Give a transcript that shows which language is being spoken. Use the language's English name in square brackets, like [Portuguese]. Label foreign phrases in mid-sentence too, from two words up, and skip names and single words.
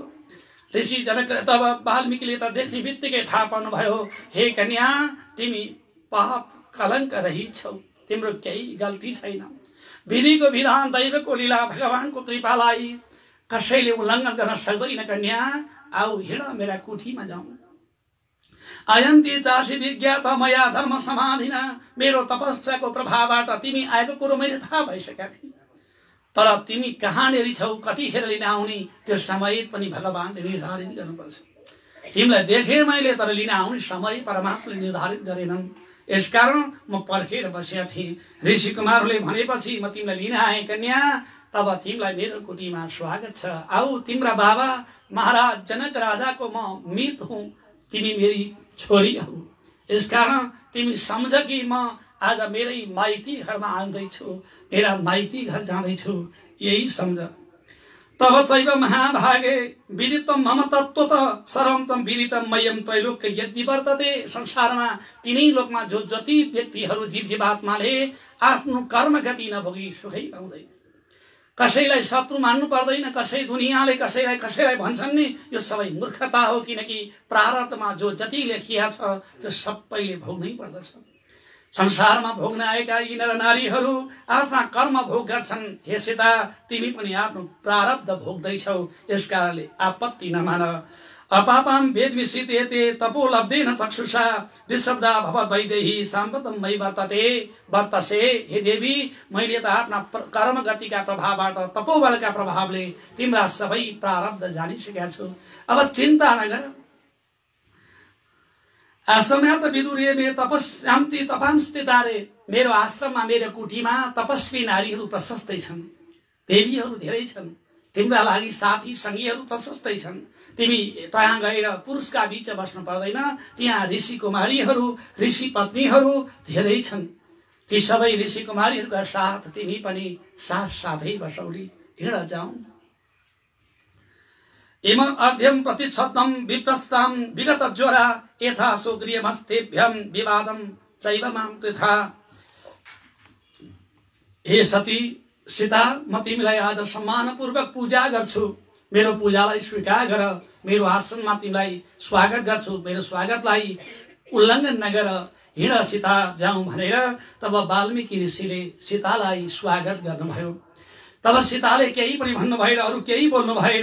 [Nepali] ऋषि जनक तब वाल्मीकिले त देख्ने बित्तिकै थाहा पाउनुभयो, हे कन्या तिमी पाप कलङ्क रहिछौ, तिम्रो केही गल्ती छैन। विधिको विधान दैवको लीला भगवानको कृपालाई कसैले उल्लङ्घन गर्न सक्दैन। कन्या आऊ हिँड मेरा कुठीमा जाउँ। [Sanskrit] अयन्ती चासी विज्ञात मया धर्म समाधिना, [Nepali] मेरो तपस्याको प्रभावबाट तिमी आएको कुरो मैले थाहा भइसकेका थिएँ। तर तिमी कहाँनेरि छौ, कतिखेर लिन आउने त्यो समय पनि भगवानले निर्धारित गर्नुपर्छ। तिमीलाई देखे मैले, तर लिन आउने समय परमात्माले निर्धारित गरेनन्। यसकारण म पर्खेर बसेका थिएँ। ऋषि कुमारहरूले भनेपछि म तिमीलाई लिन आएँ कन्या, तब तिमीलाई मेरो कुटीमा स्वागत छ। आऊ तिम्रा बाबा महाराज जनक राजाको म मित हुँ, तिमी मेरी छोरी हौ। यसकारण तिमी सम्झ कि म आज मेरै माइती घरमा आउँदैछु, मेरा माइती घर जाँदैछु, यही सम्झ। [Sanskrit] तब चैव महाभागे विदितम मम तत्त्व त सर्वम तम विदितम मयम त्रैलोक्य यदि वर्तते। [Nepali] संसारमा तिनै लोकमा जो जति व्यक्तिहरू जीव जीवात्माले आफ्नो कर्म गति नभोगी सुखै पाउँदैन। कसैलाई शत्रु मान्नु पर्दैन, कसै दुनियाँले कसैलाई भन्छन् नि, यो सबै मूर्खता हो। किनकि प्रारब्धमा जो जति लेखिया छ त्यो सबैले भोग्नै पर्दछ। संसारमा भोग्न आएका यी नर नारीहरू आफ्ना कर्म भोग गर्छन्। हे सीता तिमी पनि आफ्नो प्रारब्ध भोग्दैछौ, यसकारणले आपत्ति नमान। [Sanskrit] अपापम वेद विसितेते तपो लब्धेन चक्षुषा विशब्दा भव वैदेही साम्प्रतम मै वर्तसे। [Nepali] हे देवी मैले त आफ्ना कर्म गतिका प्रभावबाट तपोबलका प्रभावले तिम्रा सबै प्रारब्ध जानिसकेका छु। अब चिन्ता नगर। [Sanskrit] आश्रमार्थ विदुरे मे तपस्यान्ति तपांस्थितारे, [Nepali] मेरो आश्रममा मेरो कुटीमा तपस्वी नारीहरू प्रशस्तै छन्, देवीहरू धेरै छन्। तिम्रा लागि साथी सङ्गीहरू प्रशस्तै छन्। तिमी त्यहाँ गएर पुरुषका बीच बस्नु पर्दैन। त्यहाँ ऋषि कुमारीहरू ऋषि पत्नीहरू धेरै छन्। ती सबै ऋषि कुमारीहरूका साथ तिमी पनि साथै बसौली हिँड जाऊ। [Sanskrit] इमं अर्ध्यं प्रतिच्छद्दं विप्रस्तां विगत ज्वरा यथा सुग्रीवमस्तेभ्यं विवादं चैव मां तथा। [Nepali] हे सती सीता, म तिमीलाई आज सम्मानपूर्वक पूजा गर्छु। मेरो पूजालाई स्वीकार गर। मेरो आसनमा तिमीलाई स्वागत गर्छु। मेरो स्वागतलाई उल्लङ्घन नगर। हिँड सीता जाउँ भनेर तब वाल्मीकि ऋषिले सीतालाई स्वागत गर्नुभयो। तब सीताले केही पनि भन्नु भएन, अरू केही बोल्नु भएन।